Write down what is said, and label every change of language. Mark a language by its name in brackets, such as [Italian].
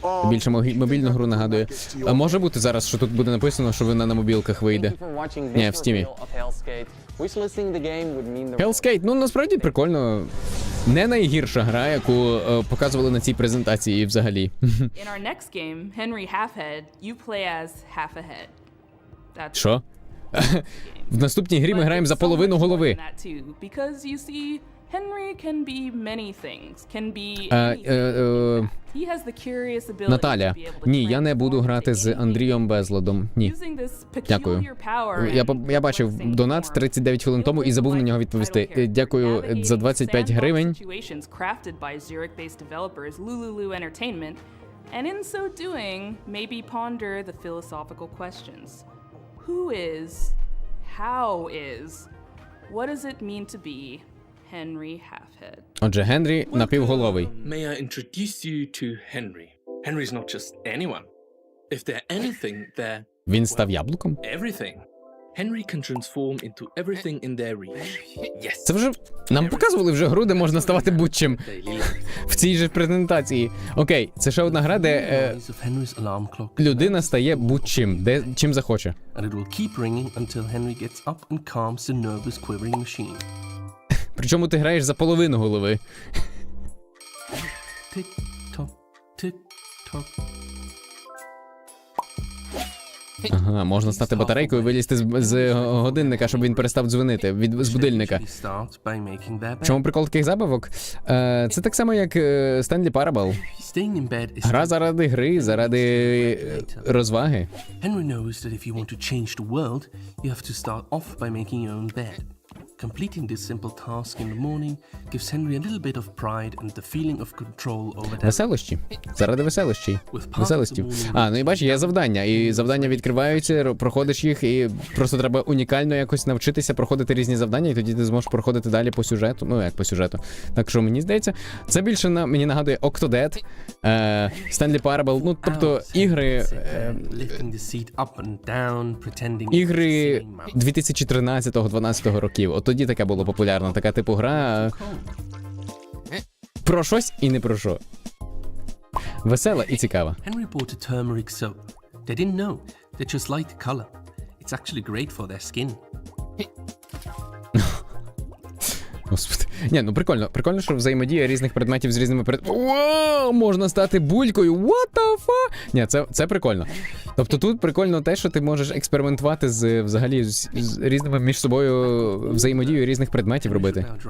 [Ukrainian] Більше мобільну гру нагадує. А може бути зараз, що тут буде написано, що вона на мобілках вийде? Ні, в Стімі. Hellskate, ну насправді прикольно. Не найгірша гра, яку показували на цій презентації взагалі. [English] In our next game, Henry Halfhead, you play as half a head. [Ukrainian] Що? В наступній грі ми граємо за половину голови. [English] Because you see, Henry can be many things. Can be anything. He has the curious ability [Ukrainian] Наталя, [English] to be able to [Ukrainian] ні, я не буду грати з Андрієм Безладом. Ні. Дякую. Я бачив донат 39 хвилин тому і забув на нього відповісти. Дякую за 25 гривень. [English] crafted by Zurich-based developers Глянули Entertainment, and in so doing, maybe ponder the philosophical questions. Who is? How is? What does it mean to be Henry Halfhead? [Ukrainian] Отже, Генрі напівголовий. [English] May I introduce you to Henry? Henry's not just anyone. If they're anything, they're [Ukrainian] Він став яблуком? [English] everything. Henry can transform into everything in their reach. Yes. [Ukrainian] Це вже нам показували вже гру, де можна ставати будь-чим. В цій же презентації. Окей, це ще одна гра, де людина стає будь-чим, де чим захоче. [English] And it will keep ringing until Henry gets up and calms the nervous quivering machine. [Ukrainian] Причому ти граєш за половину голови. [English] Tick-tock, tick-tock. [Ukrainian] Ага, можна стати батарейкою і вилізти з годинника, щоб він перестав дзвонити, з будильника. В чому прикол таких забавок? Це так само, як Stanley Parable. Гра заради гри, заради розваги. [English] Henry knows that if you want to change the world, you have to start off by making your own bed. Completing this simple task in the morning gives Henry a little bit of pride and the feeling of control over that. [Ukrainian] Веселощі. Заради веселощів. Веселостів. Ну і бачиш, є завдання. І завдання відкриваються, проходиш їх, і просто треба унікально якось навчитися проходити різні завдання, і тоді ти зможеш проходити далі по сюжету. Ну, як по сюжету. Так що, мені здається, це більше мені нагадує Octodad, Stanley Parable, ну, тобто ігри... Ігри 2013-2012 років. От тоді таке було популярно, така типу гра про щось і не про що. Весела і цікава. [English] Henry bought a turmeric soap. They didn't know. They just liked the color. It's actually great for their skin. [Ukrainian] Господи. Ні, ну прикольно, що взаємодія різних предметів з різними предметами. Вау, можна стати булькою. [English] What the fuck? [Ukrainian] Ні, це прикольно. Тобто тут прикольно те, що ти можеш експериментувати взагалі з різними між собою взаємодією різних предметів робити.